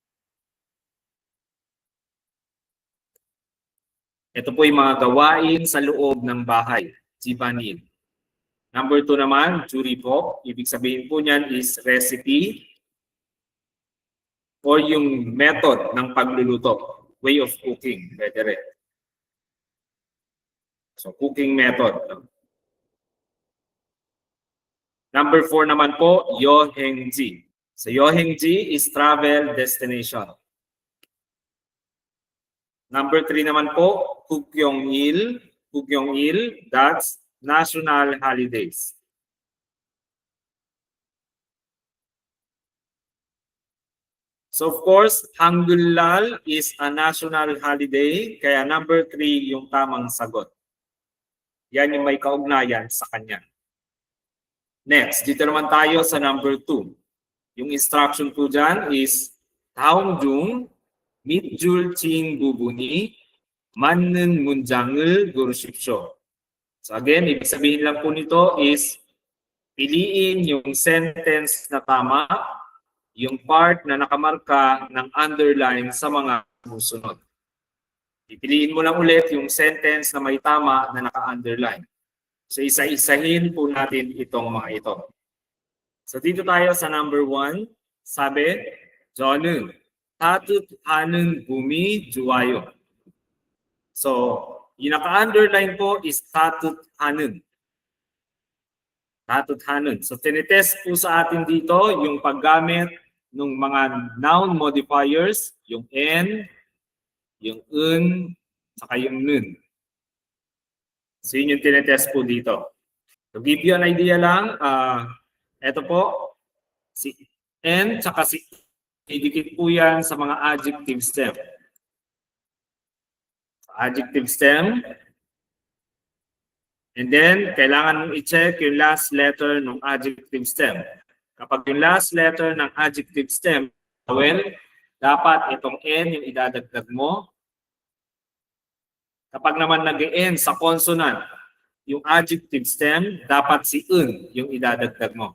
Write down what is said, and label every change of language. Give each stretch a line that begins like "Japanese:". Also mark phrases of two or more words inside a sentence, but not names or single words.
Filipino: Ito po yung mga gawain sa loob ng bahay. Jibanil. Number 2 naman, Juripok. Ibig sabihin po niyan
English: is recipe or
Filipino: yung method ng pagluluto,
English: way of cooking,
Filipino: pwede rin.
English: So, cooking method.
Filipino: Number 4 naman po, Yohengji.
English: So, Yohengji is travel destination. Number 3
Filipino: naman po,
English: Kukyongil. Kukyongil, that's national holidays. So of course, Hanggullal is a national holiday,
Filipino: kaya number 3 yung tamang sagot. Yan yung may kaugnayan sa kanya. Next, dito naman tayo sa number 2. Yung instruction po dyan is
Korean: 다음 중 밑줄 친 부분이 맞는 문장을 고르십시오.
Filipino: So again, ibig sabihin lang po nito is piliin yung sentence na tama, yung part na nakamarka ng underline sa mga susunod. Pipiliin mo lang ulit yung sentence na may tama na naka-underline. So isa-isahin po natin itong mga ito. So dito tayo sa number 1. Sabi,
Korean: 저는 따뜻한 봄이 좋아요.
Filipino: So, yung naka-underline po is 따뜻한.
Korean: 따뜻한.
Filipino: So tinitest po sa atin dito yung paggamit ng mga
English: noun modifiers,
Filipino: yung n, yung un, saka yung nun. So yun yung tinitest po dito.
English: To give you an idea
Filipino: lang, ito po, si n, saka si idikit po yan sa mga
English: adjective stem. Adjective stem. And then,
Filipino: kailangan mong i-check yung last letter ng
English: adjective stem.
Filipino: Kapag yung
English: last letter
Filipino: ng
English: adjective stem, well,
Filipino: dapat itong N yung idadagdag mo. Kapag naman nag-end sa consonant, yung
English: adjective stem,
Filipino: dapat si un yung idadagdag mo.